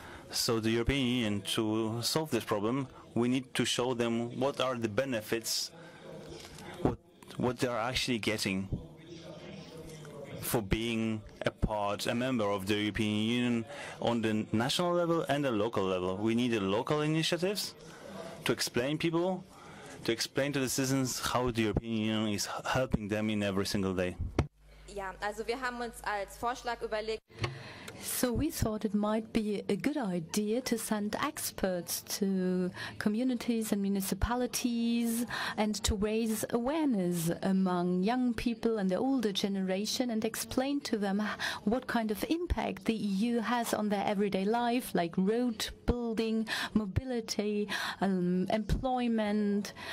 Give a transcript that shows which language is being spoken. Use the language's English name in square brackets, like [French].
[English] So the European Union, to solve this problem, we need to show them what are the benefits, what they are actually getting for being a member of the European Union on the national level and the local level. We need local initiatives to explain to the citizens how the European Union is helping them in every single day. [German] Ja, also wir haben uns als Vorschlag überlegt. [English] So we thought it might be a good idea to send experts to communities and municipalities and to raise awareness among young people and the older generation and explain to them what kind of impact the EU has on their everyday life, like road building, mobility, employment,